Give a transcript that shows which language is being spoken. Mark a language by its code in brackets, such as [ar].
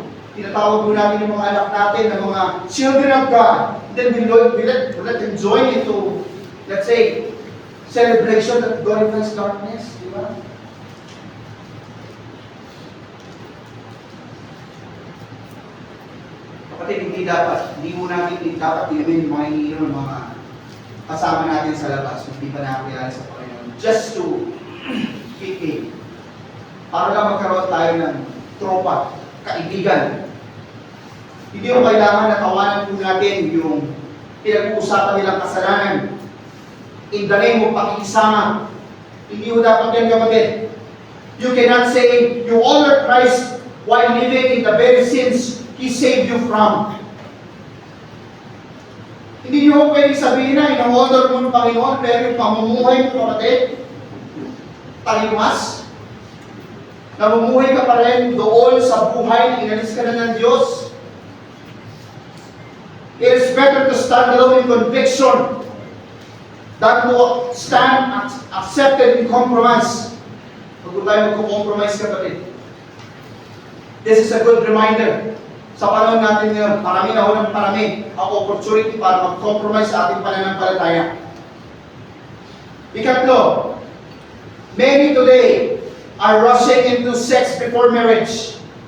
[tl] Tinatawag po natin yung mga anak natin na mga children of God. [en] Then we let them join into, let's say, celebration that glorifies darkness. [tl] Di ba? Kapatid, hindi dapat inumin yung mga iniinom ng mga kasama natin sa labas kung hindi pa nakakilala sa Panginoon. [en] Just to fit in. [tl] Para lang magkaroon tayo ng tropa, kaibigan. Hindi mo kailangan na tawanan po natin yung pinag-uusapan nilang kasalanan. [en] In the name of [tl] pakikisama. Hindi mo dapat yan kapatid. [en] You cannot say you honor Christ while living in the very sins He saved you from. [tl] Hindi nyo pwede sabihin na ino-honor mo ng Panginoon pero yung pamumuhay mo kapatid, taliwas. Namumuhay ka pa rin doon sa buhay na inalis ka na ng Diyos. [en] It is better to stand alone in conviction than to stand accepted in compromise. [tl] Huwag tayo magko-compromise kapatid. [en] This is a good reminder. [tl] Sa panahon natin ngayon, parami na ho ng parami ang opportunity para mag-compromise sa ating pananampalataya. [en] Ikatlo, many today are rushing into sex before marriage.